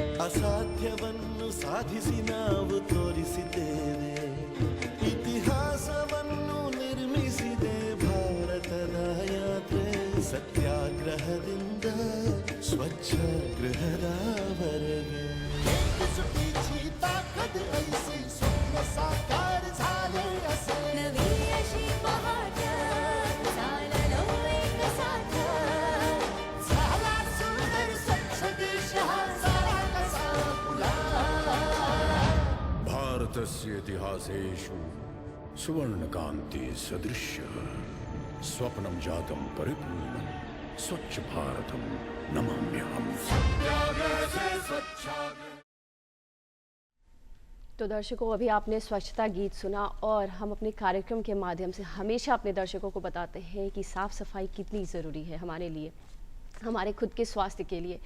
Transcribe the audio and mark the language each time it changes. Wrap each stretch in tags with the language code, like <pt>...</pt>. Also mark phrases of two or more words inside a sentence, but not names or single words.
<kn>ಅಸಾಧ್ಯವನ್ನು ಸಾಧಿಸಿ ನಾವು ತೋರಿಸಿದ್ದೇವೆ ಇತಿಹಾಸವನ್ನು ನಿರ್ಮಿಸಿದೆ ಭಾರತದ ಯಾತ್ರೆ ಸತ್ಯಾಗ್ರಹದಿಂದ ಸ್ವಚ್ಛಾಗ್ರಹದವರೆಗೆ</kn> <mr>ताकद ऐसी स्वप्न साकार झाले असे नवी अशी पहाट चाललो एक साथ झाला सुंदर स्वच्छ देश हा सारा कसा फुला</mr> <sa>भारतस्य इतिहासेषु सुवर्णकान्ति सदृश्यः स्वप्नं जातं परिपूर्णं स्वच्छ भारतं नमाम्यहम्</sa> <hi>सत्याग्रह से स्वच्छाग्रह। तो दर्शकों, अभी आपने स्वच्छता गीत सुना और हम अपने कार्यक्रम के माध्यम से हमेशा अपने दर्शकों को बताते हैं कि साफ़ सफाई कितनी ज़रूरी है हमारे लिए, हमारे खुद के स्वास्थ्य के लिए।</hi>